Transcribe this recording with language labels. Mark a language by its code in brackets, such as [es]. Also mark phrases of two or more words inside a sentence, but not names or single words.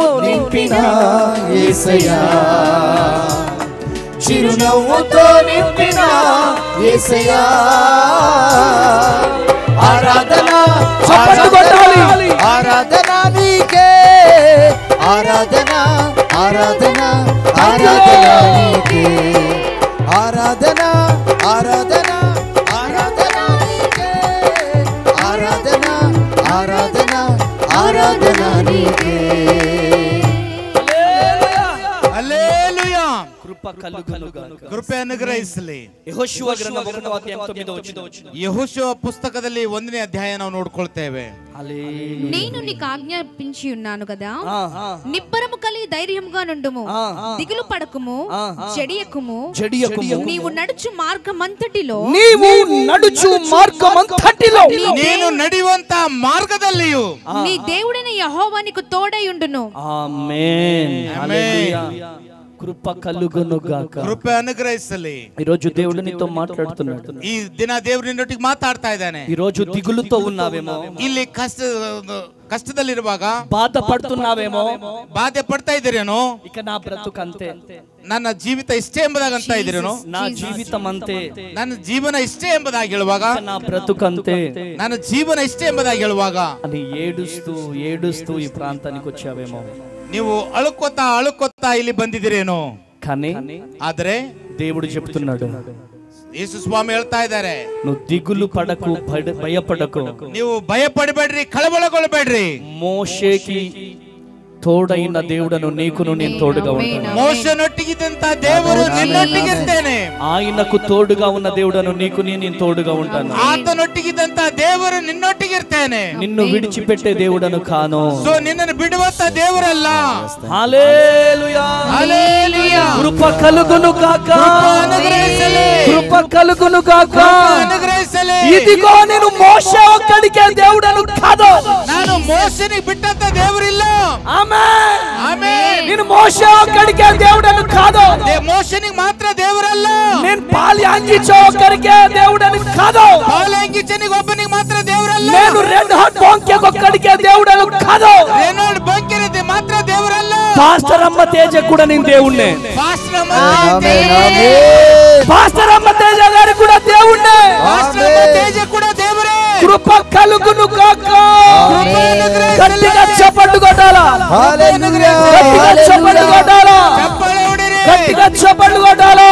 [te] నింపిన యేసయ్యా, చిరునవ్వుతో నింపిన యేసయ్యా, ఆరాధన ఆరాధన నీకే, ఆరాధన ఆరాధన ఆరాధన నీకే, ఆరాధన ఆరాధన ఆరాధన నీకే, ఆరాధన ఆరాధన ఆరాధన నీకే. హల్లెలూయా. కృప కలుగునుగాక. [kn] ಕೃಪೆ ಅನುಗ್ರಹಿಸಲಿ. [te] ಯೆಹೋಶುವ ಗ್ರಂಥ 1వ అధ్యాయం 9వ వచనం. [kn] ಯೆಹೋಶುವ ಪುಸ್ತಕದಲ್ಲಿ 1ನೇ ಅಧ್ಯಾಯ ನಾವು ನೋಡ್ಕೊಳ್ತೇವೆ. [te] నేను నీకు ఆజ్ఞాపించి ఉన్నాను కదా, నిబ్బరము కలిగి ధైర్యముగా నుండుము, దిగులు పడకుము, చెడియకుము, నీవు నడుచు మార్గమంతటిలో [kn] ನೀನು ನಡೆಯುವಂತ ಮಾರ್ಗದಲ್ಲಿಯೂ [te] నీ దేవుడైన యెహోవా నీకు తోడై ఉండును. ఆమేన్. హల్లెలూయా. కృప కలుగునుగాక. [kn] ಕೃಪೆ ಅನುಗ್ರಹಿಸಲಿ. [te] ఈ రోజు దేవుడు నీతో మాట్లాడుతున్నాడు. [kn] ಈ ದಿನ ದೇವರು ನಿನ್ನೊಟ್ಟಿಗೆ ಮಾತಾಡ್ತಾ ಇದ್ದಾನೆ. [te] ఈ రోజు దిగులుతో ఉన్నావేమో, [kn] ಇಲ್ಲಿ ಕಷ್ಟದಲ್ಲಿರುವಾಗ [te] బాధపడుతున్నావేమో, [kn] ಬಾಧೆ ಪಡ್ತಾ ಇದ್ದೀರೇನೋ, [te] ఇక నా బ్రతుకంతే, [kn] ನನ್ನ ಜೀವಿತ ಇಷ್ಟೇ ಎಂಬುದಾಗಿ ಅಂತ ಇದ್ದೀರೇನೋ, [te] నా జీవితం అంతే, [kn] ನನ್ನ ಜೀವನ ಇಷ್ಟೇ ಎಂಬುದಾಗಿ ಹೇಳುವಾಗ, [te] నా బ్రతుకంతే [kn] ನನ್ನ ಜೀವನ ಇಷ್ಟೇ ಎಂಬುದಾಗಿ ಹೇಳುವಾಗ [te] అని ఏడుస్తూ ఏడుస్తూ ఈ ప్రాంతానికి వచ్చావేమో, [kn] ನೀವು ಅಳುಕೊತ್ತಾ ಇಲ್ಲಿ ಬಂದಿದ್ದೀರೇನೋ. [te] కానీ [kn] ಆದ್ರೆ [te] దేవుడు చెప్తున్నాడు, [kn] ಯೇಸು ಸ್ವಾಮಿ ಹೇಳ್ತಾ ಇದ್ದಾರೆ, [te] నువ్వు దిగులు పడకు, భయపడకు. [kn] ನೀವು ಭಯ ಪಡಬೇಡ್ರಿ, ಕಳವಳಗೊಳ್ಳಬೇಡ್ರಿ. [te] మోషేకి తోడైన దేవుడను నీకును నేను తోడుగా ఉంటాను. [kn] ಮೋಶನೊಟ್ಟಿಗಿದ್ದಂತ ದೇವರು ನಿನ್ನೊಟ್ಟಿಗಿರ್ತೇನೆ. [te] ఆయనకు తోడుగా ఉన్న దేవుడను నీకు నేను తోడుగా ఉంటాను. [kn] ಆತನೊಟ್ಟಿಗಿದ್ದಂತ ದೇವರು ನಿನ್ನೊಟ್ಟಿಗಿರ್ತೇನೆ. [te] నిన్ను విడిచిపెట్టే దేవుడను కాను. [kn] ಸೊ ನಿನ್ನನ್ನು ಬಿಡುವಂತ ದೇವರಲ್ಲ. [te] హల్లెలూయా. హల్లెలూయಾ. కృప కలుగును గాక. కృప కలుగును గాక. ఇదిగో నేను మోషే ఒక్కడికే దేవుడను కాదు. [kn] ನಾನು ಮೋಶನಿಗೆ ಬಿಟ್ಟಂತ ದೇವರಿಲ್ಲ. [te] ఆమేన్. [kn] ಆಮೆನ್. [te] నేను మోషే ఒక్కడికే దేవుడను కాదు. [kn] ಮೋಶನಿಗೆ ಮಾತ್ರ ದೇವರಲ್ಲ. [te] నేను పాల్యాంగిచో ఒక్కడికే దేవుడను కాదు. [kn] ಪಾಲ್ಯಾಂಗಿಚನಿಗೆ ಒಬ್ಬನಿಗೆ ಮಾತ್ರ ದೇವರಲ್ಲ. [te] నేను రెడ్ హాట్ బొంకె ఒక్కడికే దేవుడను కాదు. [kn] ರೆನಾಲ್ಡ್ ಬಂಕಿನಿದೆ ಮಾತ್ರ ದೇವರಲ್ಲ. [te] పాస్టర్ అమ్మ తేజ కూడా నేను దేవుణ్ణే. [kn] ಪಾಸ್ಟರ್ ಅಮ್ಮ [te] ఆమేన్ ఆమేన్ పాస్టర్ అమ్మ తేజ గారు కూడా దేవుడే, తేజ కూడా దేవుడే. కృప కలుగును కాక. గట్టిగా చప్పట్లు కొట్టాలా, గట్టిగా చప్పట్లు కొట్టాలా, గట్టిగా చప్పట్లు కొట్టాలా.